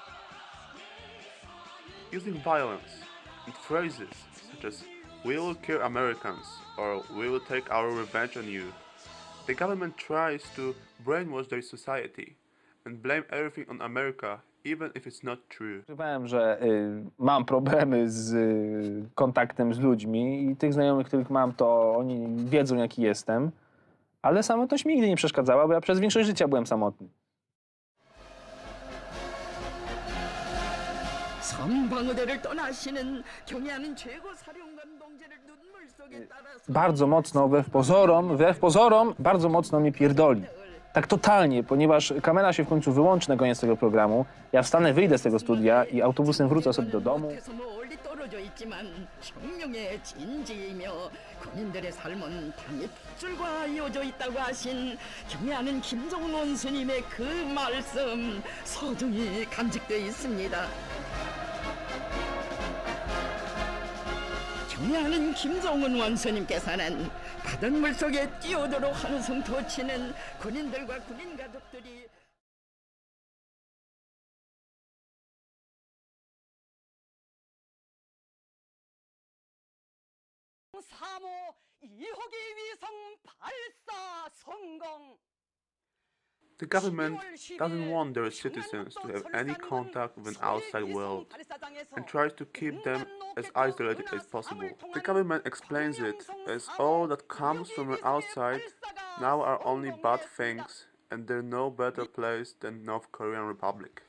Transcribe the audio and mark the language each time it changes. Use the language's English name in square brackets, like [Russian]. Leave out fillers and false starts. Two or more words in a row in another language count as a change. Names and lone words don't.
[English] Using violence and phrases such as "we will kill Americans" or "we will take our revenge on you," the government tries to brainwash their society and blame everything on America, even if it's not true. [Polish] Ukrywałem, że mam problemy z kontaktem z ludźmi i tych znajomych, których mam, to oni wiedzą, jaki jestem. Ale samotność mi nigdy nie przeszkadzała, bo ja przez większość życia byłem samotny. [Korean] 전방의대를 떠나시는 경애하는 최고 사령관 동지를 눈물 속에 따라서 [Polish] Bardzo mocno, wbrew pozorom, bardzo mocno mi pierdoli. Tak totalnie, ponieważ kamera się w końcu wyłączy na koniec tego programu. Ja wstanę, wyjdę z tego studia i autobusem wrócę sobie do domu. [Korean] 못해서 멀리 떨어져 있지만 혁명의 진지이며 군인들의 삶은 당의 핏줄과 이어져 있다고 하신 경애하는 김정은 원수님의 그 말씀 소중히 간직되어 있습니다. 경애하는 김정은 원수님께서는 바닷물 속에 뛰어들어 한숨 돋치는 군인들과 군인 가족들이 사모 2호기 위성 발사 성공. [English] The government doesn't want their citizens to have any contact with an outside world and tries to keep them as isolated as possible. The government explains it as all that comes from the outside now are only bad things and there's no better place than North Korean Republic.